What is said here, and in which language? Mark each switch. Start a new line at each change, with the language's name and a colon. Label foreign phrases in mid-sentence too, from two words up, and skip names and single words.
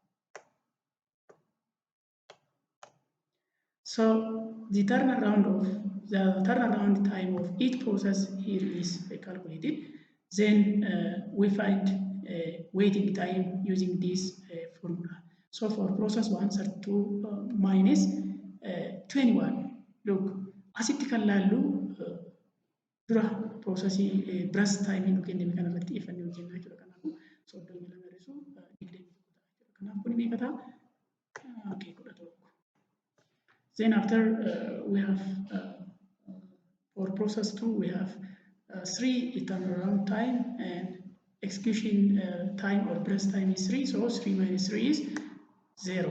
English: So the turnaround time of each process here is calculated. Then we find waiting time using this formula. So for process 1, 32 minus 21. Look,
Oromo: asitti kan laallu dura processii
English: burst time
Oromo: nu kenname kana irratti ifannee hojjennaa jechuudha. Kanaafuu soddomii lama hir'isuu 21 ta'a. Kanaaf kun meeqa ta'a?
English: Okay, 11. Then after we have for process 2 we have 3 turnaround time and execution time or burst time is 3, so 3 minus 3 is 0.